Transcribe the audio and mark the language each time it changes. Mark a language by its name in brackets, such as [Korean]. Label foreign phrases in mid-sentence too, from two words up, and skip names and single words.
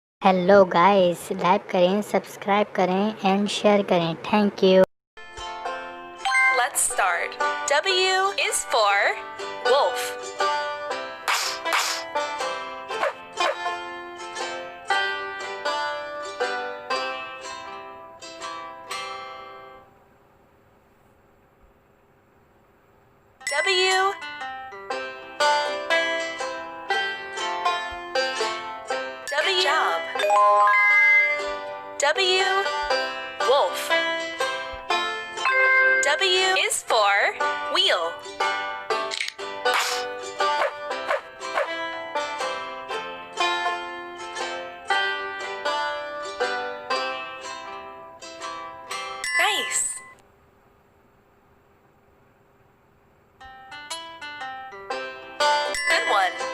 [Hindi] हेलो गाइस, लाइक करें, सब्सक्राइब करें [English] and share [Hindi] करें। [English] Thank you. Let's start. W is for wolf. W. W. Job. W. Wolf. W is for wheel. Nice. Good one.